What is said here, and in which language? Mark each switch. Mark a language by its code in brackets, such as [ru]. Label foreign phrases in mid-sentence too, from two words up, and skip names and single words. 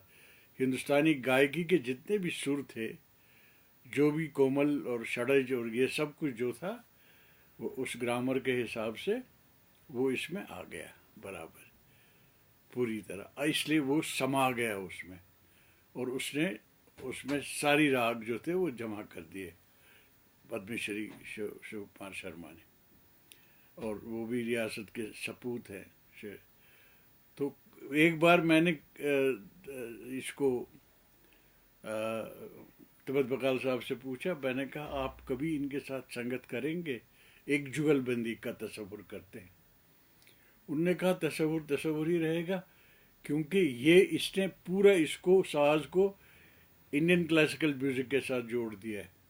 [ur] ہندوستانی گائکی کے جتنے بھی سر تھے, جو بھی کومل اور شڑج اور یہ سب کچھ جو تھا, وہ اس گرامر کے حساب سے وہ اس میں آ گیا برابر پوری طرح. اس لیے وہ سما گیا اس میں, اور اس نے اس میں ساری راگ جو تھے وہ جمع کر دیے پدم شری شیو کمار شرما نے. اور وہ بھی ریاست کے سپوت ہیں. تو ایک بار میں نے اس کو تبت بقال صاحب سے پوچھا, میں نے کہا آپ کبھی ان کے ساتھ سنگت کریں گے؟ ایک جگل بندی کا تصور کرتے ہیں. انہوں نے کہا تصور ہی رہے گا, کیونکہ یہ اس نے پورا اس کو ساز کو [en] Indian classical music [ur] کے ساتھ جوڑ دیا ہے.